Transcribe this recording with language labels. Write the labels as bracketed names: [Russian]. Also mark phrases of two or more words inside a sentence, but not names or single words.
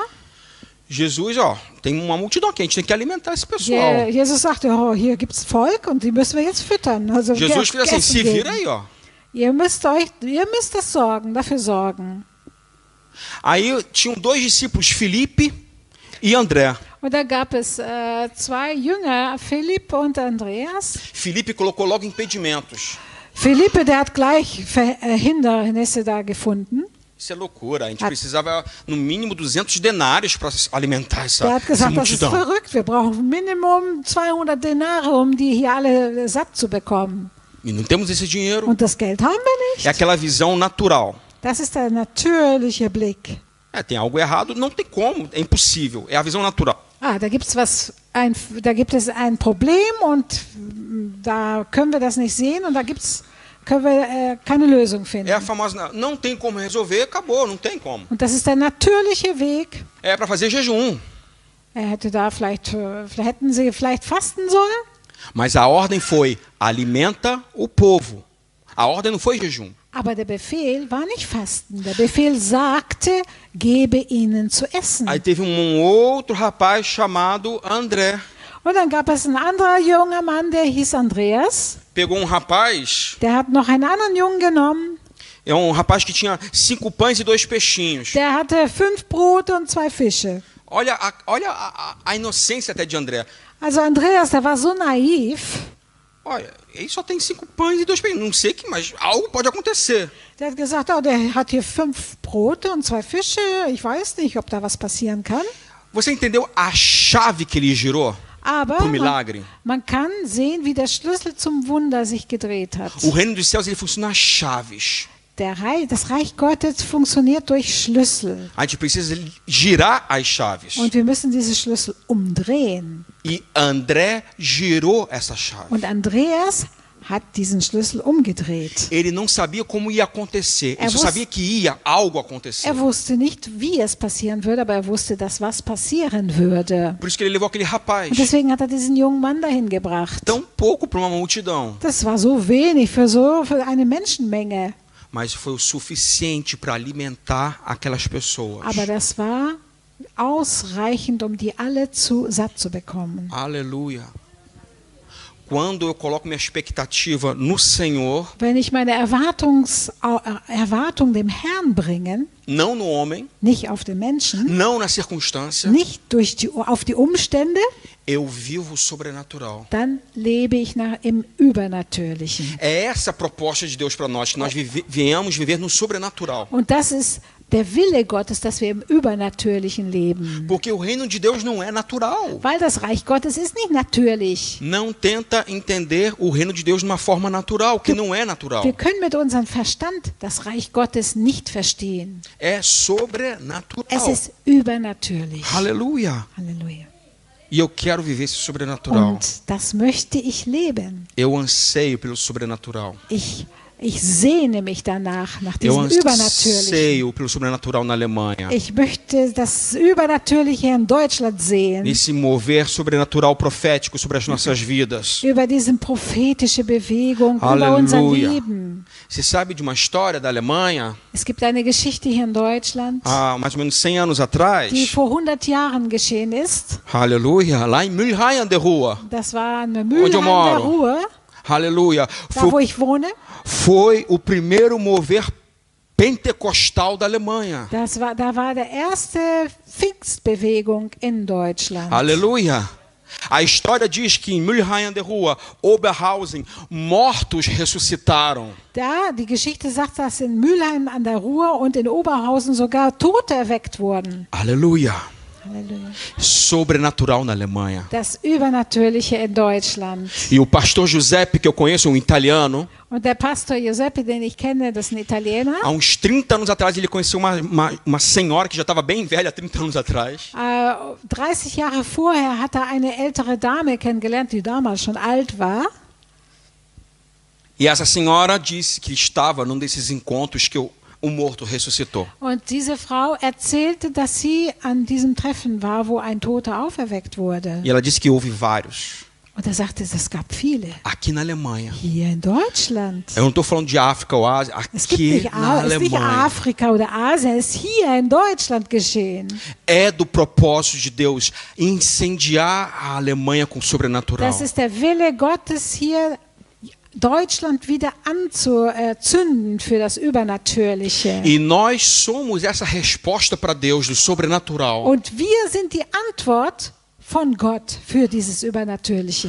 [Portuguese] Jesus, ó, tem uma multidão aqui, a gente tem que alimentar esse pessoal. [German] Jesus sagte, oh, hier gibt es Volk und die müssen wir jetzt füttern. Also [Portuguese] Jesus fez assim, [German] Essen [Portuguese] se [German] geben. [Portuguese] vira aí, ó. [German] Ihr müsst das dafür sorgen. [Portuguese] Aí tinham dois discípulos, Filipe e André. [German] Und da gab es zwei Jünger, Philipp und Andreas. [Portuguese] Filipe colocou logo impedimentos. [German] Philippe, der hat gleich Hindernisse da gefunden. [Portuguese] Isso é loucura, a gente precisava no mínimo 200 denários para alimentar [German] Der [Portuguese] essa [German] hat gesagt, das ist [Portuguese] multidão. [German] verrückt, wir brauchen Minimum 200 Denare, um die hier alle satt zu bekommen. [Portuguese] E não temos esse dinheiro. [German] Und das Geld haben wir nicht. [Portuguese] É aquela visão natural. [German] Das ist der natürliche Blick. [Portuguese] Tem algo errado, não tem como, é impossível. É a visão natural. [German] Da gibt es ein Problem und da können wir das nicht sehen und können wir keine Lösung finden. [Portuguese] É a famosa, não tem como resolver, acabou, não tem como. [German] Und das ist der natürliche Weg. [Portuguese] É para fazer jejum. [German] Hätten sie vielleicht fasten sollen? [Portuguese] Mas a ordem foi, alimenta o povo. A ordem não foi jejum. [German] Aber der Befehl war nicht Fasten. Der Befehl sagte, gebe ihnen zu essen. [Portuguese] Aí teve outro rapaz chamado André. [German] Und dann gab es einen anderen junger Mann, der hieß Andreas. [Portuguese] Pegou rapaz. [German] Der hat noch einen anderen Jungen genommen. [Portuguese] É rapaz que tinha 5 pães e 2 peixinhos. [German] Der hatte 5 Brote und 2 Fische. [Portuguese] Olha a inocência até de André. [German] Also Andreas, der war so naiv. [Portuguese] Olha, ele só tem 5 pães e 2 peixinhos. Não sei que, mas algo pode acontecer. [German] Der hat gesagt, oh, der hat hier 5 Brote und 2 Fische. Ich weiß nicht, ob da was passieren kann. [Portuguese] Você entendeu a chave que ele girou? [German] Aber [Portuguese] Pro milagre. [German] Man kann sehen, wie der Schlüssel zum Wunder sich gedreht hat. [Portuguese] O reino dos céus ele funciona a chaves. [German] Das Reich Gottes funktioniert durch Schlüssel. [Portuguese] A gente precisa girar as chaves. [German] Und wir müssen diese Schlüssel umdrehen. [Portuguese] E André girou essa chave. [German] Und Andreas hat diesen Schlüssel umgedreht. [Portuguese] Ele não sabia como ia acontecer. Ele só sabia que ia algo acontecer. [German] Er wusste nicht, wie es passieren würde, aber er wusste, dass was passieren würde. [Portuguese] Por isso que ele levou aquele rapaz. [German] Und deswegen hat er diesen jungen Mann dahin gebracht. [Portuguese] Tão pouco para uma multidão. [German] Das war so wenig für eine Menschenmenge. [Portuguese] Mas foi o suficiente para alimentar aquelas pessoas. [German] Aber das war ausreichend, um die alle satt zu bekommen. [Portuguese] Aleluia. Quando eu coloco minha expectativa no Senhor, [German] wenn ich meine Erwartung dem Herrn bringe, [Portuguese] não no homem, [German] nicht auf den Menschen, [Portuguese] não na circunstância, [German] nicht auf die Umstände, [Portuguese] eu vivo o sobrenatural. [German] Dann lebe ich im Übernatürlichen. [Portuguese] É essa a proposta de Deus para nós, que nós viemos viver no sobrenatural. [German] Und das ist der Wille Gottes, dass wir im Übernatürlichen leben. [Portuguese] Porque o reino de Deus não é natural. [German] Weil das Reich Gottes ist nicht natürlich. [Portuguese] Não tenta entender o reino de Deus de uma forma natural, que não é natural. [German] Wir können mit unserem Verstand das Reich Gottes nicht verstehen. [Portuguese] É sobrenatural. [German] Es ist übernatürlich. [Portuguese] Aleluia. [German] Halleluja. [Portuguese] E eu quero viver esse sobrenatural. [German] Und das möchte ich leben. [Portuguese] Eu anseio pelo sobrenatural. [German] Ich Ich sehne mich danach, nach [Portuguese] Eu [German] diesem Übernatürlichen. [Portuguese] anseio pelo sobrenatural na Alemanha. [German] Ich möchte das Übernatürliche in Deutschland sehen. [Portuguese] Esse mover sobrenatural profético sobre as nossas vidas. [German] Über diese prophetische Bewegung, über unser [Portuguese] Aleluia. [German] Leben. [Portuguese] Você sabe de uma história da Alemanha, [German] Es gibt eine Geschichte hier in Deutschland, [Portuguese] há mais ou menos 100 anos atrás? [German] die vor 100 Jahren geschehen ist. [Portuguese] Aleluia, lá em Mülheim an der Ruhr. [German] Das war eine [Portuguese] eu [German] Mülheim der [Portuguese] moro. [German] Ruhr, [Portuguese] Aleluia. [German] da wo ich wohne. [Portuguese] Foi o primeiro mover pentecostal da Alemanha. [German] Da war der erste Pfingstbewegung in Deutschland. [Portuguese] Aleluia. A história diz que em Mülheim an der Ruhr, Oberhausen, mortos ressuscitaram. [German] Die Geschichte sagt, dass in Mülheim an der Ruhr und in Oberhausen sogar Tote erweckt wurden. [Portuguese] Aleluia. [German] Halleluja. [Portuguese] Sobrenatural na Alemanha. [German] Das Übernatürliche in Deutschland. [Portuguese] E o pastor Giuseppe, que eu conheço, um italiano, [German] Und der Pastor Giuseppe, den ich kenne, das ist ein Italiener. [Portuguese] há uns 30 anos atrás ele conheceu uma senhora que já estava bem velha, 30 anos atrás. [German] 30 Jahre vorher hat er eine ältere Dame kennengelernt, die damals schon alt war. [Portuguese] E essa senhora disse que estava num desses encontros que o morto ressuscitou. [German] Und diese Frau erzählte, dass sie an diesem Treffen war, wo ein Toter auferweckt wurde. [Portuguese] E ela disse que houve vários. [German] Und er sagte, es gab viele. [Portuguese] Aqui na Alemanha. [German] Hier in Deutschland. [Portuguese] Eu não estou falando de África ou Ásia, [German] Es gibt [Portuguese] aqui [German] nicht, [Portuguese] na [German] es ist nicht [Portuguese] Alemanha. [German] Afrika oder Asien, es ist hier in Deutschland geschehen. [Portuguese] É do propósito de Deus incendiar a Alemanha com o sobrenatural. [German] Das ist der Wille Gottes, hier Deutschland wieder anzuzünden für das Übernatürliche. [Portuguese] E nós somos essa resposta para Deus do sobrenatural. [German] Und wir sind die Antwort von Gott für dieses Übernatürliche.